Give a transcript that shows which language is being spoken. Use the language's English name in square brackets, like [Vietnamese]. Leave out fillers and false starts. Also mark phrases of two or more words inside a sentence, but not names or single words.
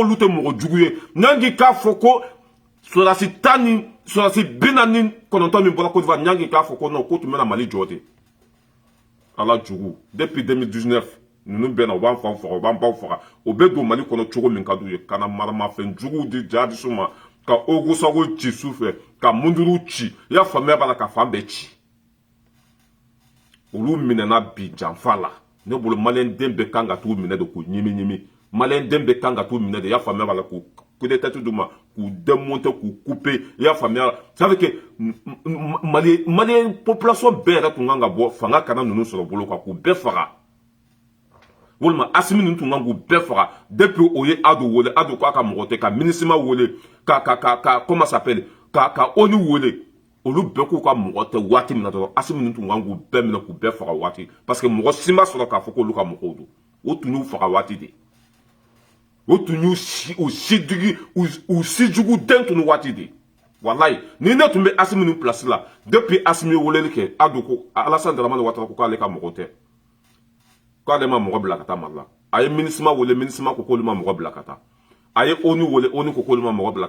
[Bambara] olu tɛ mɔgɔ jugu ye nyangi k'a fɔ ko sɔrɔdasi 49 min bɔra Côte d'Ivoire nyangi k'a fɔ ko non ko tun bɛna Mali jɔ de ala jugu depuis 2019 ninnu bɛna u b'an faw faga u b'an baw faga o bɛ don Mali kɔnɔ cogo min ka d'u ye ka na maramafɛn juguw di jihadistes ma ka ogosago ci su fɛ ka munduru ci i y'a faamuya b'a la ka fan bɛɛ ci olu minɛna bi janfa la ne bolo maliyɛn den bɛɛ kan ka t'u minɛ de k'u ɲimi ɲimi maliyɛn den bɛɛ kan ka t'u minɛ de i y'a faamuya b'a la k'u coup d'état d'u ma k'u démonter k'u couper i y'a faamuya [French] ça veut dire que [Bambara] maliyɛn population bɛɛ yɛrɛ tun kan ka bɔ fanga kana ninnu sɔrɔ bolo kan k'u bɛɛ faga walima Asimi ninnu tun kan k'u bɛɛ faga depuis o ye Ado wele Ado k'a ka mɔgɔ tɛ ka MINUSMA wele ka [French] comment ça s'appelle [Bambara] ka ONU wele olu bɛɛ k'u ka mɔgɔ tɛ waati min na dɔrɔn Asimi ninnu tun kan k'u bɛɛ minɛ k'u bɛɛ faga waati [French] parce que [Bambara] mɔgɔ si ma sɔrɔ k'a fɔ k'olu ka mɔgɔw don o tun y'u faga waati de o tun y'u si jugu den tun waati de walayi ni ne tun bɛ Asimi ninnu place la depuis Asimi weleli kɛ Ado ko Alassane Dramane Ouattara ko k'ale ka mɔgɔ tɛ k'ale ma mɔgɔ bila ka taa Mali la a ye MINUSMA wele MINUSMA ko k'olu ma mɔgɔ bila ka taa a ye ONU wele ONU ko k'olu ma mɔgɔ bila ka